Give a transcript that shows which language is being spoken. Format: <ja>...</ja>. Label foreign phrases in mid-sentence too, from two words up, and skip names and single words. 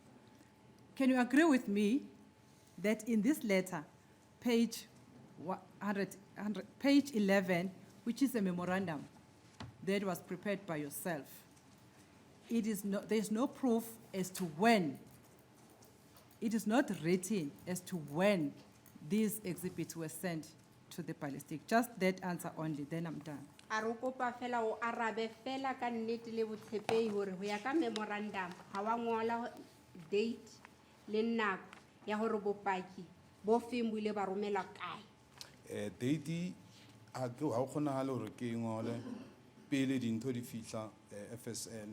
<en>Can you agree with me that in this letter, page 11, which is a memorandum that was prepared by yourself, there's no proof as to when, it is not written as to when these exhibits were sent to the ballistic? Just that answer only, then I'm done.</en> <st>A re kopa fela o arabe fela ka nnete le botshepehi hore ho ya ka memorandum ha wa ngola date le nako ya hore bopaki bo feng bo ile ba romela kae. Date ha ke ha o kgonahale hore ke ngole pele dintho di fihla FSN.</st>